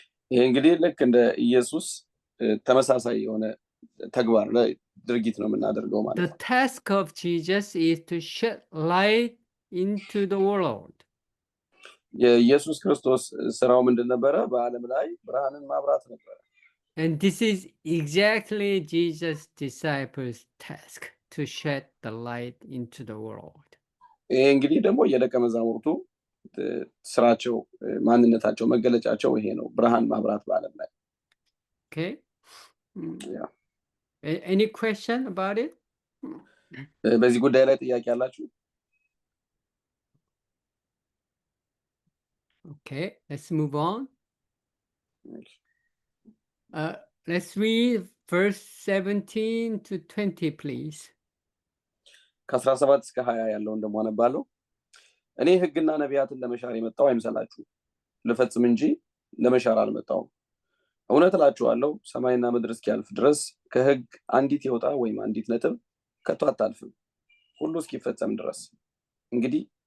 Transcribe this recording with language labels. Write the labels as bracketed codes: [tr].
[am] ይሄ እንግዲህ ልክ እንደ ኢየሱስ ተመሳሳይ የሆነ ተግባር ላይ ድርጊት ነው የምናደርገው ማለት ነው። [en] The task of Jesus is to shed light into the world. [am] የኢየሱስ ክርስቶስ ስራው ምንድን ነበረ? በዓለም ላይ ብርሃንን ማብራት ነበረ። [en] And this is exactly Jesus' disciples' task, to shed the light into the world. [am] ይሄ እንግዲህ ደግሞ የደቀ መዛሙርቱ ስራቸው፣ ማንነታቸው፣ መገለጫቸው ይሄ ነው፣ ብርሃን ማብራት በዓለም ላይ። [en] Okay? Yeah. Any question about it? [am] በዚህ ጉዳይ ላይ ጥያቄ አላችሁ? [en] Okay, let's move on. Let's read verse 17 to 20, please. [am] ከ17 እስከ 20 ያለውን ደግሞ አነባለሁ። እኔ ሕግና ነቢያትን ለመሻር የመጣው አይምሰላችሁ፣ ልፈጽም እንጂ ለመሻር አልመጣሁም። እውነት እላችኋለሁ፣ ሰማይና ምድር እስኪያልፍ ድረስ ከሕግ አንዲት የወጣ ወይም አንዲት ነጥብ ከቶ አታልፍም፣ ሁሉ እስኪፈጸም ድረስ። እንግዲህ